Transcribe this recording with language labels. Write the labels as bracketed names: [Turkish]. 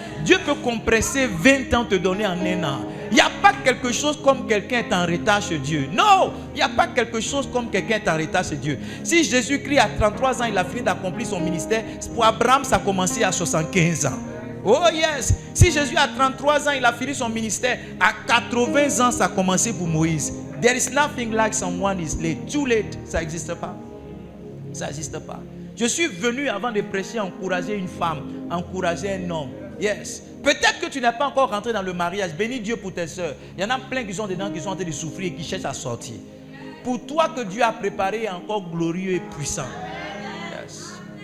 [French] Dieu peut compresser 20 ans, te donner en un an. Il n'y a pas quelque chose comme quelqu'un est en retard chez Dieu. Non, il n'y a pas quelque chose comme quelqu'un est en retard chez Dieu. Si Jésus-Christ à 33 ans, il a fini d'accomplir son ministère, pour Abraham, ça a commencé à 75 ans. [English] Oh yes. [French] Si Jésus à 33 ans, il a fini son ministère, à 80 ans, ça a commencé pour Moïse. [English] There is nothing like someone is late. Too late, [French] ça n'existe pas. Ça n'existe pas. Je suis venu avant de prêcher, encourager une femme, encourager un homme. [English] Yes. [French] Peut-être que tu n'es pas encore rentré dans le mariage. Bénis Dieu pour tes soeurs. Il y en a plein qui sont dedans, qui sont en train de souffrir et qui cherchent à sortir. Pour toi que Dieu a préparé est encore glorieux et puissant. [English] Yes.